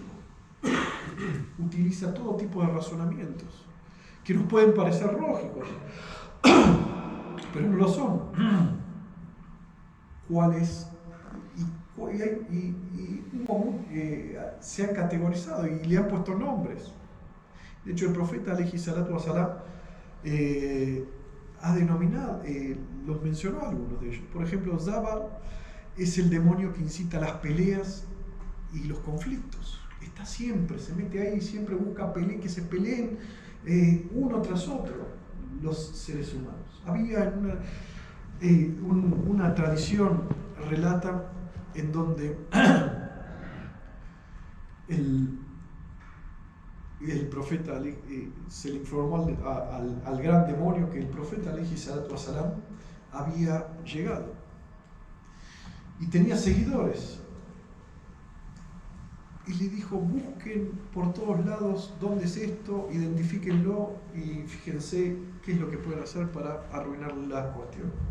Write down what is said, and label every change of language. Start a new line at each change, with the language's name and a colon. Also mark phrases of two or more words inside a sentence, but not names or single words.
Spanish: Utiliza todo tipo de razonamientos que nos pueden parecer lógicos, pero no lo son. ¿Cuáles? Se han categorizado y le han puesto nombres. De hecho, el profeta
Arabic: عليه الصلاة والسلام
Spanish: ha denominado, los mencionó algunos de ellos. Por ejemplo, Zabal es el demonio que incita las peleas y los conflictos. Está siempre, se mete ahí, siempre busca que se peleen uno tras otro los seres humanos. Había una tradición, relata, en donde el profeta se le informó al gran demonio que el profeta
Arabic: عليه الصلاة والسلام
Spanish: había llegado y tenía seguidores. Y le dijo, busquen por todos lados dónde es esto, identifíquenlo y fíjense qué es lo que pueden hacer para arruinar la cuestión.